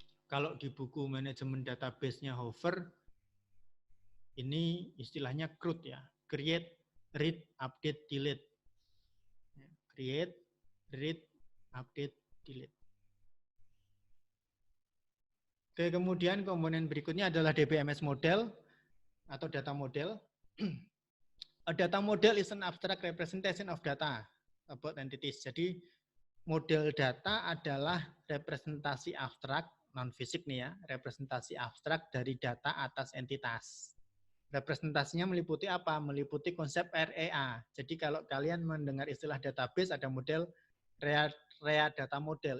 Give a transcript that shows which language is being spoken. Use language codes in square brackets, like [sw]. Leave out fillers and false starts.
[id] Kalau di buku manajemen database-nya Hover, ini istilahnya CRUD ya, create, read, update, delete. [en] Create, read, update, delete. [id] Oke, kemudian komponen berikutnya adalah DBMS model atau data model. [en] A data model is an abstract representation of data about entities. [id] Jadi model data adalah representasi abstrak, non-fisik nih ya, representasi abstrak dari data atas entitas. Representasinya meliputi apa? Meliputi konsep REA. Jadi kalau kalian mendengar istilah database, ada model REA data model.